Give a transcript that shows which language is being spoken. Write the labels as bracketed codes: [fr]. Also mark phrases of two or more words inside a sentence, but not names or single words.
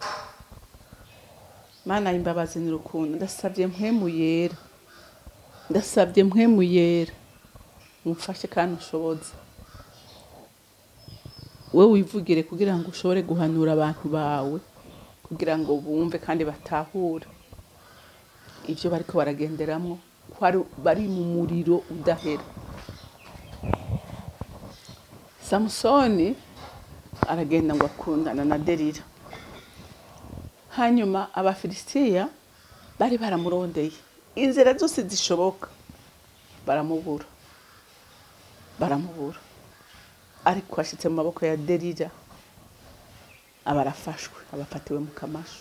[rn] Mana y'imbabazi n'urukundo, ndasabye mpwemu yera mumfashe kandi ushoboze. Wewe wivugire kugira ngo ushobore guhanura abantu bawe kugira ngo bumve kandi batahure ibyo bariko baragenderamwo, bari mu muriro udahera. Samusoni aragenda ngo akundana na Delila. Hanyuma Abafilisitiya bari baramurondeye inzira zose zishoboka, baramubura. Ariko ashitse mu maboko ya Delila abarafashwe, abafatiwe mu kamashu.